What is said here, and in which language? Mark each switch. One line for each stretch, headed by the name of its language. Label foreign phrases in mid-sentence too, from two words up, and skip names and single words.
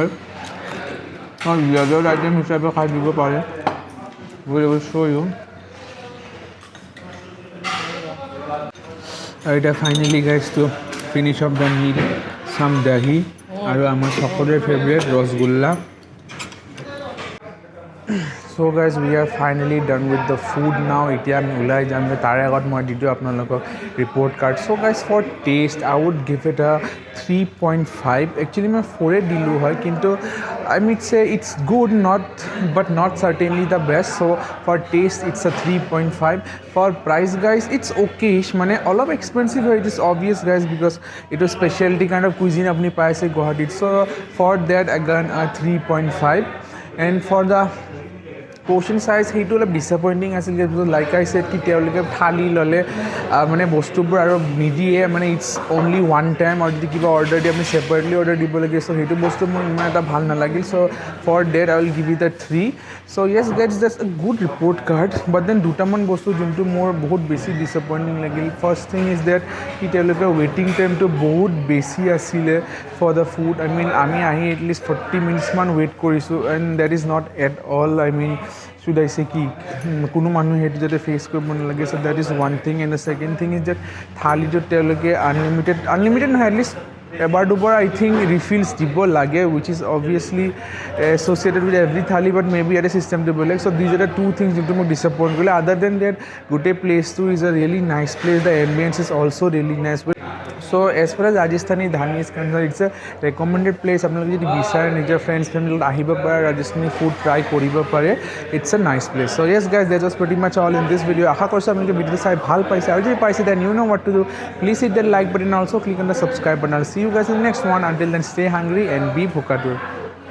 Assamese: ডেজাৰ্ট আইটেম হিচাপে খাই দিব পাৰে।
English: will show you.
Assamese: আৰু এতিয়া
English: finally guys to finish off the meal
Assamese: চাম দাহি আৰু আমাৰ সকলোৰে ফেভৰেট ৰসগোল্লা।
English: So guys, we are finally done with the food now.
Assamese: এতিয়া আমি ওলাই যাম, তাৰে আগত মই দি দিওঁ আপোনালোকক
English: report card. So guys, for taste I would give it a 3.5. Actually
Assamese: মই 4 দিলোঁ হয়, কিন্তু
English: I might say it's good, but not certainly the best. So for taste it's a 3.5. For price guys, it's okay.
Assamese: মানে অলপ expensive হয়,
English: it is obvious guys, because it was specialty kind of cuisine
Assamese: আপুনি পাইছে গুৱাহাটীত.
English: So for that again a 3.5. And for the portion size
Assamese: সেইটো অলপ ডিসএপইণ্টিং আছিল,
English: like I said
Assamese: তেওঁলোকে থালি ল'লে মানে বস্তুবোৰ আৰু নিদিয়ে, মানে
English: it's only one time,
Assamese: আৰু যদি কিবা অৰ্ডাৰ দিয়ে আপুনি ছেপাৰেটলি অৰ্ডাৰ দিব লাগে। চ' সেইটো বস্তু মোৰ ইমান এটা ভাল নালাগিল।
English: So for that I will give it a 3. So yes it's just a good report card, but then
Assamese: দুটামান বস্তু যোনটো মোৰ বহুত বেছি ডিসএপইণ্টিং লাগিল।
English: first thing is that
Assamese: কি তেওঁলোকে ৱেইটিং টাইমটো বহুত বেছি আছিলে
English: for the food. I mean
Assamese: আমি আহি এটলিষ্ট 40 মিনিটছমান ৱেইট কৰিছোঁ,
English: and that is not at all, I mean should I say
Assamese: কি কোনো মানুহে সেইটো যাতে ফেচ কৰিব নালাগে।
English: So that is one thing. and the second thing is that
Assamese: থালিটোত তেওঁলোকে আনলিমিটেড নহয়, এটলিষ্ট এবাৰ দুবাৰ
English: I think refills
Assamese: দিব লাগে,
English: which is obviously associated with every thali, but may be
Assamese: ইয়াতে চিষ্টেমটো বেলেগ।
English: So these are the two things
Assamese: যোনটো মোক ডিসএপইণ্ট কৰিলে।
English: other than that
Assamese: গোটেই প্লেচটো
English: is a really nice place, the ambience is also really nice. So as far as Rajasthani Dhani is concerned, it's a recommended place.
Assamese: আপোনালোকে যদি বিচাৰে নিজৰ ফ্ৰেণ্ডছ ফেমিলিত আহিব পাৰে, ৰাজস্থানী
English: food try
Assamese: কৰিব পাৰে,
English: it's a nice place. So yes guys, that was pretty much all in this video'.
Assamese: আশা কৰিছোঁ আপোনালোকে ভিডিঅ'টো চাই ভাল পাইছে, আৰু যদি পাইছে
English: then you know what to do, please hit that like button, also click on the subscribe button. See you guys in the next one. Until then, stay hungry and be bhokatur.